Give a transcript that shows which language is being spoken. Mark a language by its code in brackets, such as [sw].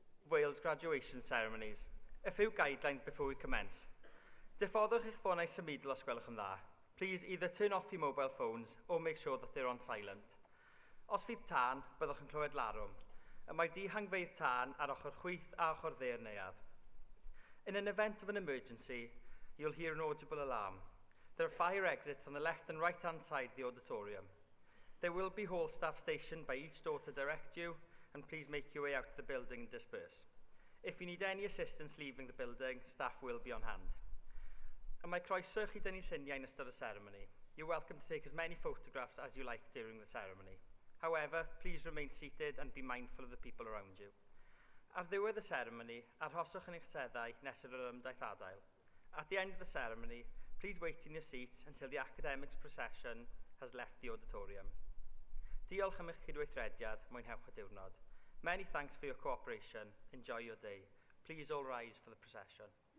[en] Wales graduation ceremonies. A few guidelines before we commence. [cy] Diffoddwch eich ffônau symudol os gwelwch yn dda. [en] Please either turn off your mobile phones or make sure that they're on silent. [cy] Os fydd tân, byddwch yn clywed larwm. Y mae dihangfeydd tân ar ochr chwith a ochr dde'r neuadd. [en] In an event of an emergency, you'll hear an audible alarm. There are fire exits on the left and right-hand side of the auditorium. There will be hall staff stationed by each door to direct you, and please make your way out of the building and disperse. If you need any assistance leaving the building, staff will be on hand. [cy] And mae croeso chi dynnu lluniau yn ystod y ceremony. [en] You're welcome to take as many photographs as you like during the ceremony. However, please remain seated and be mindful of the people around you. [cy] Ar ddiwedd y ceremony, arhoswch yn eich seddau nes yr ymdaith adael. [en] At the end of the ceremony, please wait in your seats until the academics procession has left the auditorium. [cy] Diolch am eich cydweithrediad, mwynhewch y diwrnod. [en] Many thanks for your cooperation. Enjoy your day. Please all rise for the procession.